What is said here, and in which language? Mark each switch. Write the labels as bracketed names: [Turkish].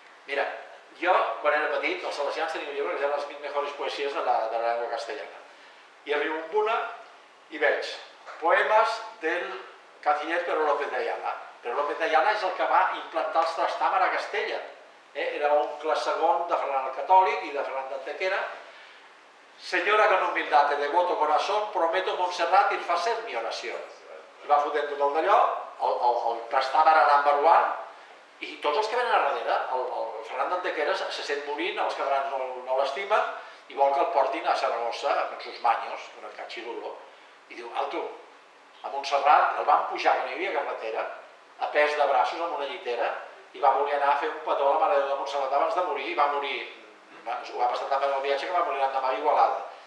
[Catalan] Mira, jo, quan era petit, els salesians tenien un llibre que es deia Les 1000 [Spanish] mejores poesies de la llengua castellana. [Catalan] I arribo amb una i veig poemes del canciller Pedro López de Ayala. Pedro López de Ayala és el que va implantar els Trastàmara a Castella. Era oncle segon de Ferran el Catòlic i de Ferran d'Antequera. [Spanish] Señora, con humildad y devoto corazón, prometo Montserrat ir fa ser mi oració. [Catalan] I va fotent tot el d'allò, el Trastàmara number 1, i tots els que venen a darrere, el Ferran d'Antequera se sent morint, els catalans no l'estimen, i vol que el portin a Saragossa [Spanish] con sus maños, con el cachirulo, [Catalan] i diu, alto, a Montserrat el van pujar, que no hi havia carretera, a pes de braços amb una llitera, i va voler anar a fer un petó a la Mare de Déu de Montserrat abans de morir, i va morir, ho va passar també en el viatge, que va morir l'endemà a Igualada.